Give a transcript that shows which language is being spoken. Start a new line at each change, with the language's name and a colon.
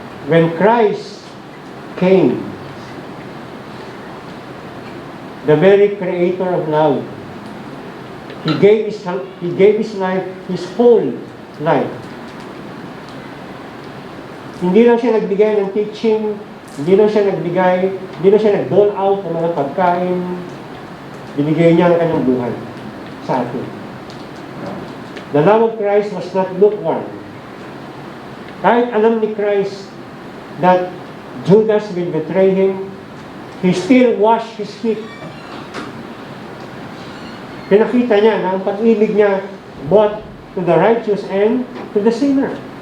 English: When Christ came, the very creator of love, He gave His life, His whole life.
Filipino: Hindi lang siya nagbigay ng teaching, hindi lang siya nag-dole out ng mga pagkain, binigay niya ang kanyang buhay sa atin.
English: The love of Christ was not lukewarm.
Filipino: Kahit alam ni Christ
English: that Judas will betray Him, He still washed his feet.
Filipino: Pinakita niya na ang pag-ibig niya
English: both to the righteous and to the sinner.